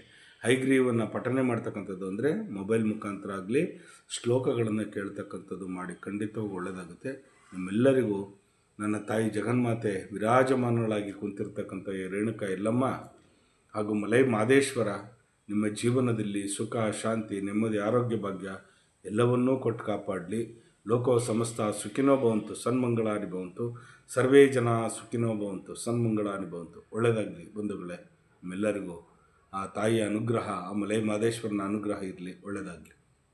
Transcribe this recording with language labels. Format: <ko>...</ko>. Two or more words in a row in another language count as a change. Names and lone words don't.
<kn>ಹೈಗ್ರೀವನ ಪಠನೆ ಮಾಡ್ತಕ್ಕಂಥದ್ದು ಅಂದರೆ ಮೊಬೈಲ್ ಮುಖಾಂತರ ಆಗಲಿ ಶ್ಲೋಕಗಳನ್ನು ಕೇಳ್ತಕ್ಕಂಥದ್ದು ಮಾಡಿ, ಖಂಡಿತವಾಗೂ ಒಳ್ಳೆಯದಾಗುತ್ತೆ. ನಿಮ್ಮೆಲ್ಲರಿಗೂ ನನ್ನ ತಾಯಿ ಜಗನ್ಮಾತೆ ವಿರಾಜಮಾನಗಳಾಗಿ ಕುಂತಿರ್ತಕ್ಕಂಥ ಈ ರೇಣುಕಾ ಯಲ್ಲಮ್ಮ ಹಾಗೂ ಮಲೈ ಮಾದೇಶ್ವರ ನಿಮ್ಮ ಜೀವನದಲ್ಲಿ ಸುಖ, ಶಾಂತಿ, ನೆಮ್ಮದಿ, ಆರೋಗ್ಯ, ಭಾಗ್ಯ ಎಲ್ಲವನ್ನೂ ಕೊಟ್ಟು ಕಾಪಾಡಲಿ.</kn> <sa>ಲೋಕೋ ಸಮಸ್ತ ಸುಖಿನೋ ಭವಂತು, ಸನ್ಮಂಗಳಾನಿ ಭವಂತು, ಸರ್ವೇ ಜನ ಸುಖಿನೋ ಭವಂತು, ಸನ್ಮಂಗಳಾನಿ ಭವಂತು.</sa> <kn>ಒಳ್ಳೆಯದಾಗಲಿ ಬಂಧುಗಳೇ, ನಿಮ್ಮೆಲ್ಲರಿಗೂ ಆ ತಾಯಿಯ ಅನುಗ್ರಹ, ಆ ಮಲೈ ಮಾದೇಶ್ವರನ ಅನುಗ್ರಹ ಇರಲಿ. ಒಳ್ಳೆಯದಾಗಲಿ.</kn>